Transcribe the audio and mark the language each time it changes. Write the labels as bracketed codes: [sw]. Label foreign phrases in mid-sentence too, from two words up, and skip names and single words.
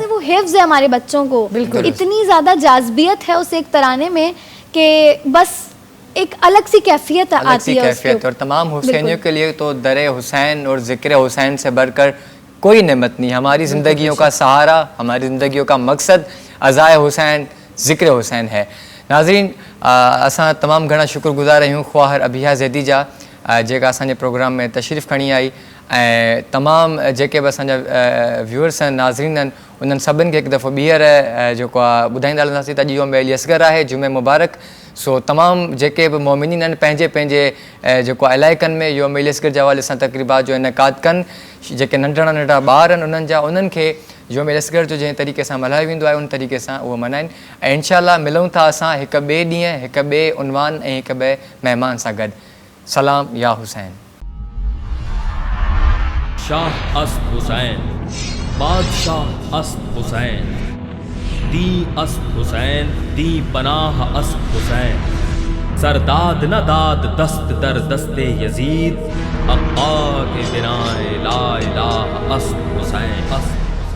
[ur] ماشاءاللہ سے وہ حفظ ہے ہمارے بچوں کو. اتنی زیادہ جاذبیت ہے اس ایک ترانے میں کہ بس ایک الگ سی کیفیت آتی ہے اس کے. اور تمام حسینیوں کے لیے تو در حسین اور ذکر حسین سے بڑھ کر کوئی نعمت نہیں. ہماری زندگیوں کا سہارا, ہماری زندگیوں کا مقصد عزائے حسین, ذکر حسین ہے. [sd] ناظرین, اساں تمام گھنا شکر گزار رہی ہوں خواہر ابھیا زیدی جا जेका असांजे प्रोग्राम में तशरीफ़ खणी आई ऐं तमामु जेके बि असांजा व्यूअर्स आहिनि, नाज़रीन आहिनि, उन्हनि सभिनि खे हिकु दफ़ो ॿीहर जेको आहे ॿुधाईंदा हलंदासीं त अॼु योम अली असगर आहे, जुमे मुबारक. सो तमामु जेके बि मोमिनीन आहिनि पंहिंजे पंहिंजे जेको आहे इलाइक़नि में योम अली असगर जे हवाले सां तक़रीबात जो इनकाद कनि. जेके नंढड़ा नंढड़ा ॿार आहिनि उन्हनि जा, उन्हनि खे योम अली असगर जो जंहिं तरीक़े सां मल्हायो वेंदो आहे उन तरीक़े सां उहो मल्हाइनि. ऐं इंशाअल्लाह मिलूं था असां हिकु ॿिए ॾींहुं हिकु ॿिए उनवान ऐं हिकु ॿिए महिमान सां गॾु. सलाम या हुसैन. [fa] شاه است حسین، پادشاه است حسین، دین است حسین، دین پناه است حسین، سر داد نداد دست در دست یزید، حقا که بنای لا اله است حسین.